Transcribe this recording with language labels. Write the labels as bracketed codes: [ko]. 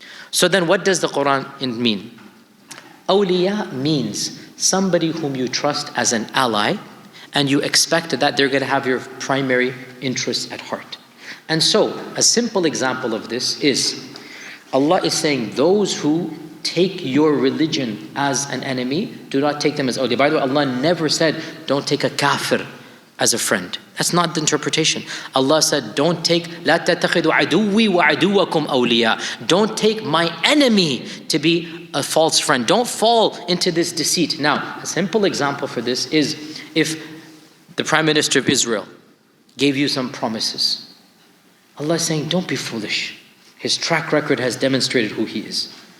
[en] So then what does the Quran mean? Awliya means somebody whom you trust as an ally, and you expect that they're going to have your primary interests at heart. And so, a simple example of this is, Allah is saying, those who take your religion as an enemy, do not take them as awliya. By the way, Allah never said, don't take a kafir as a friend. That's not the interpretation. Allah said, don't take, [ar] لا تتخذوا عدوي وعدوكم أولياء. [en] Don't take my enemy to be a false friend. Don't fall into this deceit. Now, a simple example for this is if the Prime Minister of Israel gave you some promises. Allah is saying, don't be foolish. His track record has demonstrated who he is.